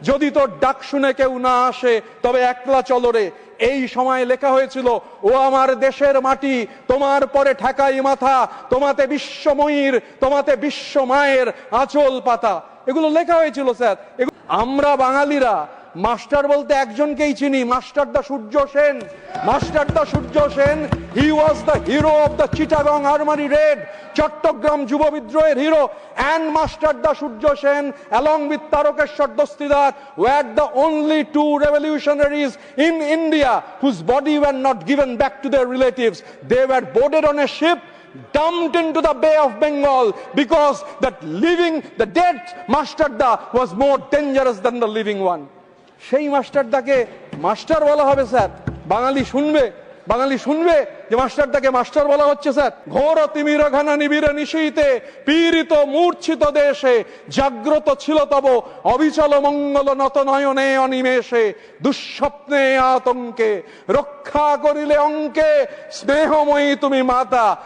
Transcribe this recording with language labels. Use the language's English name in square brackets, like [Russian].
[Bangla] যদি তোর ডাক শুনে কেউ না আসে তবে একলা চলরে, এই সময় লেখা হয়েছিল ও আমার দেশের মাটি, তোমার পরে ঠেকাই মাথা, তোমাতে বিশ্বময়ীর, তোমাতে বিশ্ব মায়ের আঁচল পাতা। এগুলো লেখা হয়েছিল স্যার। আমরা বাঙালিরা মাস্টার বলতে একজনকেই চিনি, master the Surya Sen. [English] master da Surya Sen, he was the hero of the Chittagong armoury raid, [Bangla] Chittagong যুব বিদ্রোহের hero. [English] and Master Da Surya Sen along with Tarokeshwar Dostidar were the only two revolutionaries in India whose body were not given back to their relatives. They were boarded on a ship, dumped into the Bay of Bengal, because the dead Master Da was more dangerous than the living one. [Bangla] সেই মাস্টারদাকে master বলা হবে sir? বাঙালি শুনবে? বাঙালি শুনবে যে মাস্টারদাকে master বলা হচ্ছে sir? ঘোর তিমির ঘনা নিবিড় নিশীতে পীড়িত মূর্ছিত দেশে জাগ্রত ছিল তব অবিচল মঙ্গল নত নয়নে অনিমেষে, দুঃস্বপ্নে আতঙ্কে রক্ষা করিলে অঙ্কে স্নেহময়ী তুমি মাতা।